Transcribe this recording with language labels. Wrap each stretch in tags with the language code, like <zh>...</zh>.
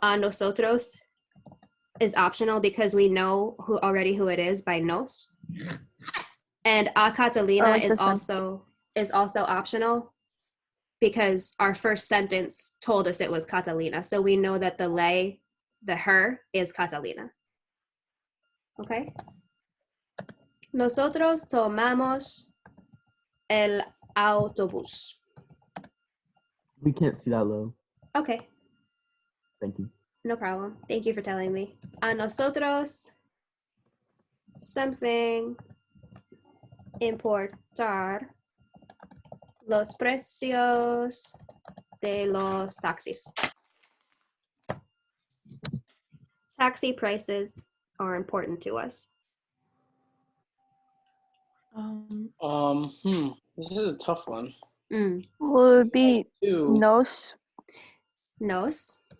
<en>A nosotros is optional because we know who it is by nos. And a Catalina is also optional because our first sentence told us it was Catalina. So we know that the her is Catalina. Okay?</en> <es>Nosotros tomamos el autobús.</es> <en>We can't see that low. Okay, Thank you. no problem. Thank you for telling me.</en> <es>A nosotros something importar los precios de los taxis.</es> <en>Taxi prices are important to us. This is a tough one. Will it be Two.</en> <es>nos? Nos.</es>